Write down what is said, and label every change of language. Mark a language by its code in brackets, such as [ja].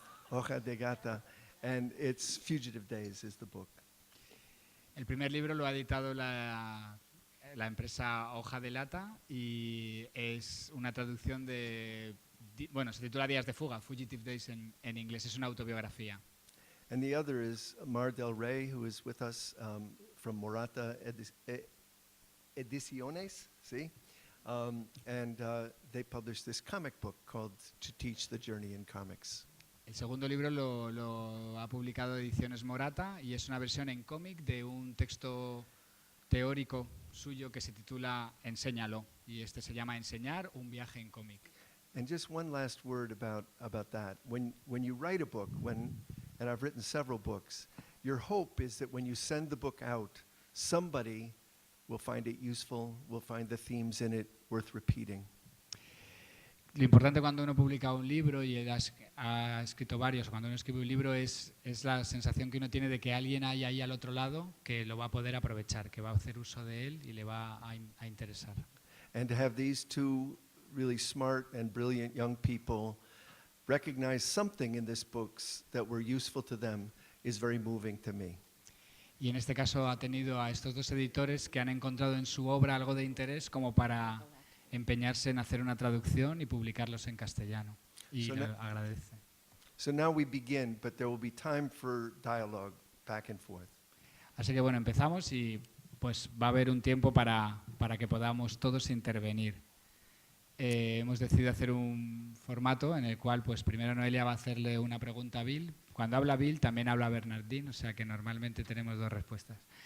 [en] Hoja de Gata, and it's Fugitive Days is the book. [es] El primer libro lo ha editado la empresa Hoja de Lata y es una traducción bueno, se titula Días de Fuga, Fugitive Days en inglés, es una autobiografía. [en] And the other is Mar del Rey, who is with us from Morata Ediciones, see? And they published this comic book called To Teach the Journey in Comics. [es] El segundo libro lo ha publicado Ediciones Morata y es una versión en cómic de un texto teórico suyo que se titula Enséñalo, y este se llama Enseñar, un viaje en cómic. [en] And just one last word about that. When you write a book, and I've written several books, your hope is that when you send the book out, somebody will find it useful, will find the themes in it worth repeating. [es] Lo importante cuando uno publica un libro y él ha escrito varios, cuando uno escribe un libro es la sensación que uno tiene de que alguien hay ahí al otro lado que lo va a poder aprovechar, que va a hacer uso de él y le va a interesar. [en] And to have these two really smart and brilliant young people recognize something in this books that were useful to them is very moving to me. [es] Y en este caso ha tenido a estos dos editores que han encontrado en su obra algo de interés como para empeñarse en hacer una traducción y publicarlos en castellano. Y [en] So [es] lo [en] now- [es] agradece. [en] So now we begin, but there will be time for dialogue back and forth. [es] Así que bueno, empezamos y pues va a haber un tiempo para que podamos todos intervenir. Hemos decidido hacer un formato en el cual pues primero Noelia va a hacerle una pregunta a Bill. Cuando habla Bill también habla Bernardine, o sea que normalmente tenemos dos respuestas.